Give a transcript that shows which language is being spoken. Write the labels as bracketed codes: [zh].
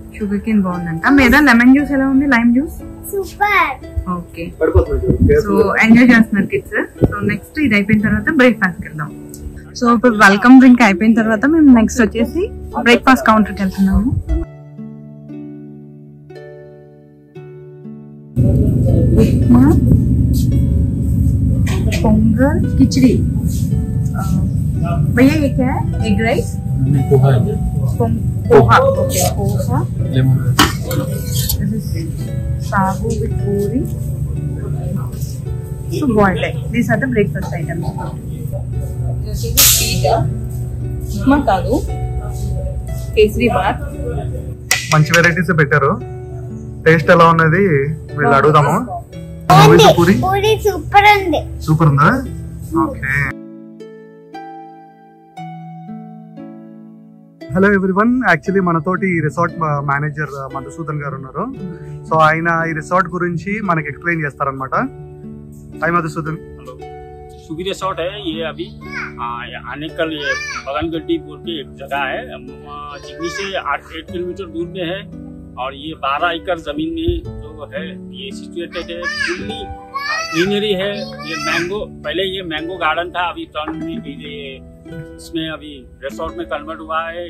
[te] Sugar cane బాగుందంట. మీద lemon juice ఎలా ఉంది? Lime juice super. Okay, so enjoy చేస్తున్నారు కిడ్స్. సో నెక్స్ట్ ఇది అయిపోయిన తర్వాత బ్రేక్ఫాస్ట్ కి వెళ్దాం. సో ఇప్పుడు వెల్కమ్ డ్రింక్ అయిపోయిన తర్వాత మేము నెక్స్ట్ వచ్చేసి బ్రేక్ఫాస్ట్ కౌంటర్కి వెళ్తున్నాము. ఉప్మా, పొంగల్, [hi] खिचड़ी, भैया ये क्या है? Egg rice, poha, okay, poha, [en] this is sagu with puri, so boiled egg. These are the breakfast items. [hi] जैसे कि पीटा, [te] ఉప్మా కాదు, కేసరి బాత్. మంచి వెరైటీస్ పెట్టారు. టేస్ట్ ఎలా ఉన్నది వీళ్ళు అడుగుదాము. పూరి సూపర్ ఉంది. సూపర్ ఉందా? ఓకే. హలో ఎవ్రీవన్, యాక్చువల్లీ మనతోటి రిసార్ట్ మేనేజర్ మధుసూదన్ గారు ఉన్నారు. సో ఆయన ఈ రిసార్ట్ గురించి మనకి ఎక్స్ప్లెయిన్ చేస్తారనమాట. హాయ్ మధుసూదన్. [hi] सुगी रिसोर्ट है ये। अभी आने कल ये बगनगड्डी बोल के एक जगह है, जिगनी से 8 किलोमीटर दूर में है। और ये 12 एकड़ जमीन में जो है ये सिचुएटेड है। फुल्ली ग्रीनरी है। ये मैंगो, पहले ये मैंगो गार्डन था, अभी टर्न इसमें अभी रिसोर्ट में कन्वर्ट हुआ है।